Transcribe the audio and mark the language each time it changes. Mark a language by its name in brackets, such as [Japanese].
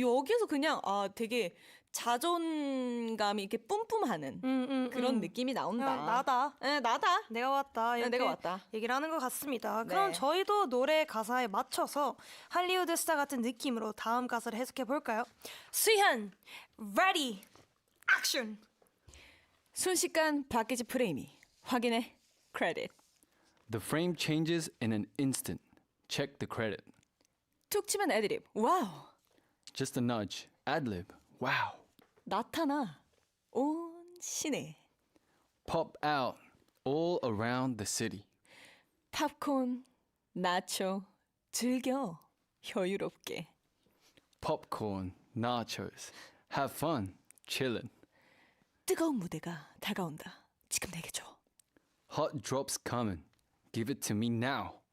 [Korean] 여기서 그냥 되게 자존감이 이렇게 뿜뿜하는 그런 느낌이 나온다. 나다. 네, 나다. 내가 왔다. 이렇게 내가 왔다. 얘기를 하는 것 같습니다. 네. 그럼 저희도 노래 가사에 맞춰서 할리우드 스타 같은 느낌으로 다음 가사를 해석해 볼까요? [English] 수현, ready, action. [Korean] 순식간 바뀌지 프레임이. 확인해. 크레딧. [English] The frame changes in an instant. Check the credit. [Korean] 툭 치면 애드립. 와우. [English] Just a nudge. Ad-lib. Wow. [Korean] 나타나 온 시내. [English] Pop out all around the city. [Korean] 팝콘, 나초, 즐겨 여유롭게. [English] Popcorn, nachos. Have fun. Chillin'. [Korean] 뜨거운 무대가 다가온다. 지금 내게 줘. [English] Hot drops coming. Give it to me now.